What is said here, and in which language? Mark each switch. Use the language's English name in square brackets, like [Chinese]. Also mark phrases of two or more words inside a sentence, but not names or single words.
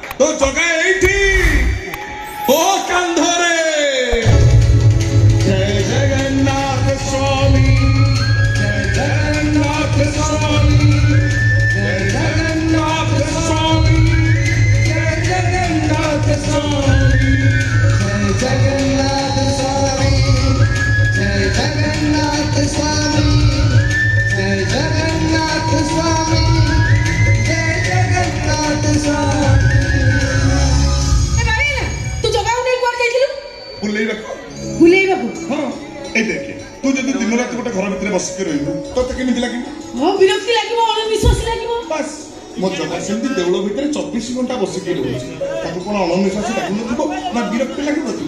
[Odia] ଜଗା ଏଇଠି ଓ କାନ୍ଧରେ ଜୟ ଜଗନ୍ନାଥ ସ୍ୱାମୀ ଜୟ ଜଗନ୍ନାଥ ସ୍ୱାମୀ ଜୟ ଜଗନ୍ନାଥ ସ୍ୱାମୀ ଜୟ ଜଗନ୍ନାଥ ସ୍ୱାମୀ ଜୟ ଜଗନ୍ନାଥ ସ୍ୱାମୀ ଜୟ ଜଗନ୍ନାଥ ସ୍ୱାମୀ ଜୟ ଜଗନ୍ନାଥ ସ୍ୱାମୀ ଜୟ ଜଗନ୍ନାଥ ସ୍ୱାମୀ ଏ ବାବା ତୁ ଜଗାଉ ନାହିଁ କୁଆର ଯାଇଥିଲୁ ବୁଲେଇବାକୁ ବୁଲେଇବାକୁ ହଁ ଏଇ ଦେଖେ ତୁ ଯଦି ଦିନ ରାତି ଗୋଟେ ଘର ଭିତରେ ବସିକି ରହିବୁ ତତେ କେମିତି ଲାଗିବ ମୋ ବିରକ୍ତି ଲାଗିବ ଅଣନିଶ୍ୱାସ ଲାଗିବ ବାସ୍ ମୋ ଜଗା ସେମିତି ଦେଉଳ ଭିତରେ 24 ଘଣ୍ଟା ବସିକି ରହୁଛି ତାକୁ କଣ ଅଣନିଶ୍ୱାସ ଲାଗୁନଥିବ ନା ବିରକ୍ତି ଲାଗୁନଥିବ